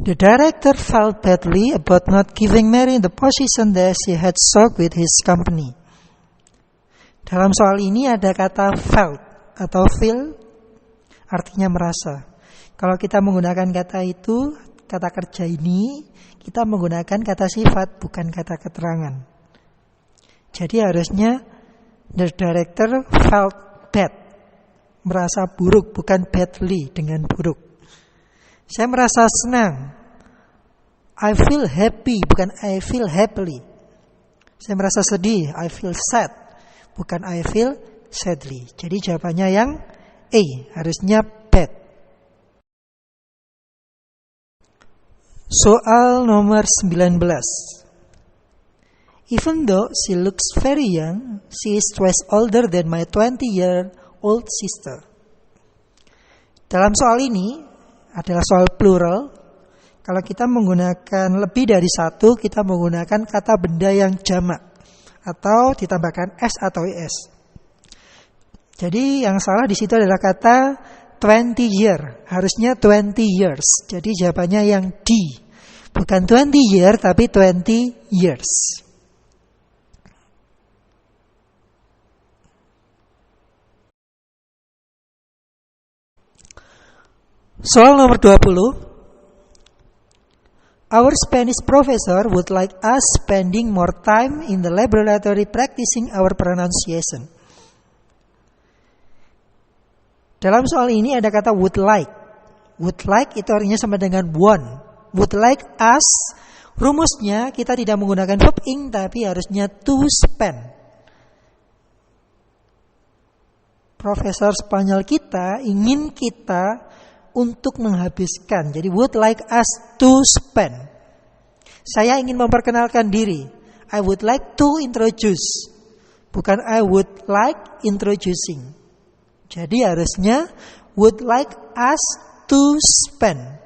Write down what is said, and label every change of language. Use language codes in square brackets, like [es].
[en] The director felt badly about not giving Mary the position that she had sought with his company. [id] Dalam soal ini ada kata felt atau feel, artinya merasa. Kalau kita menggunakan kata itu, kata kerja ini, kita menggunakan kata sifat, bukan kata keterangan. Jadi harusnya [en] the director felt bad, [id] merasa buruk, bukan badly dengan buruk. Saya merasa senang. [en] I feel happy, [id] bukan [en] I feel happily. [id] Saya merasa sedih, [en] I feel sad, [id] bukan [en] I feel sadly. [id] Jadi jawabannya yang A, harusnya bad. Soal nomor 19. [en] Even though she looks very young, she is twice older than my 20-year-old sister. [id] Dalam soal ini adalah soal plural. Kalau kita menggunakan lebih dari satu, kita menggunakan kata benda yang jamak atau ditambahkan s atau es. Jadi yang salah di situ adalah kata 20 year, harusnya 20 years. Jadi jawabannya yang D. Bukan 20 year tapi 20 years. Soal nomor 20. [en] Our Spanish professor would like us spending more time in the laboratory practicing our pronunciation. [id] Dalam soal ini ada kata would like. Would like itu artinya sama dengan want. [en] Would like us, [id] rumusnya kita tidak menggunakan verb ing tapi harusnya [en] to spend. [id] Profesor Spanyol kita ingin kita untuk menghabiskan. Jadi [en] would like us to spend. [id] Saya ingin memperkenalkan diri. [en] I would like to introduce. [id] Bukan [en] I would like introducing. [id] Jadi harusnya [en] would like us to spend.